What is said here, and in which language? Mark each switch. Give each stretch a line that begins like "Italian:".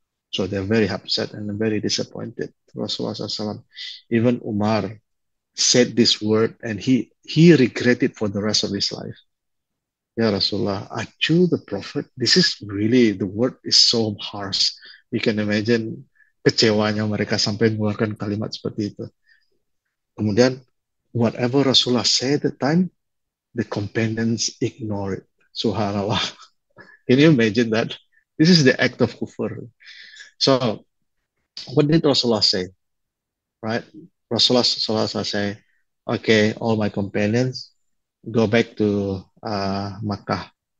English: So they're very upset and very disappointed. Rasulullah SAW, even Umar said this word and he regretted for the rest of his life. Ya Rasulullah, are you the Prophet? This is really, the word is so harsh. You can imagine
Indonesian: kecewanya mereka sampai mengeluarkan kalimat seperti itu. Kemudian,
English: whatever Rasulullah said at the time, the companions ignore it. Subhanallah. Can you imagine that? This is the act of kufr. So, what did Rasulullah say? Right? Rasulullah say, okay, all my companions, go back to Makkah.